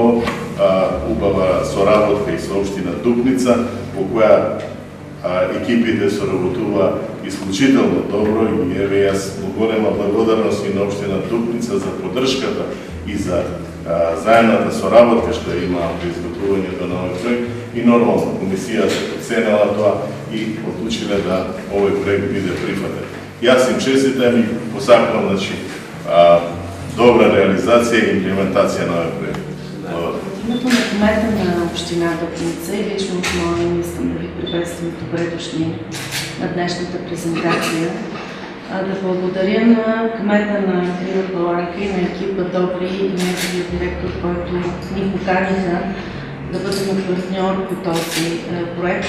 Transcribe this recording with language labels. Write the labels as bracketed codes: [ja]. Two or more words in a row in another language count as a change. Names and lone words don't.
[mk] убава соработка и со општина Дупница, по која екипите соработува исклучително добро и еве јас голема благодарност и на општина Дупница за поддршката и за заедната соработка што има при изготвувањето на овој проект и нормално комисијата оценила тоа и одлучиле да овој проект биде прифатен. Јас им честитам и посакувам добра реализација и имплементација на овој проект. [bg] Името на кмета на община Дупница и лично от моя име искам да ви приветствам, добре дошли на днешната презентация. Да благодаря на кмета на Крива Паланка и на екипа Добри и неговия директор, който ни поканиха да бъдем партньор по този проект.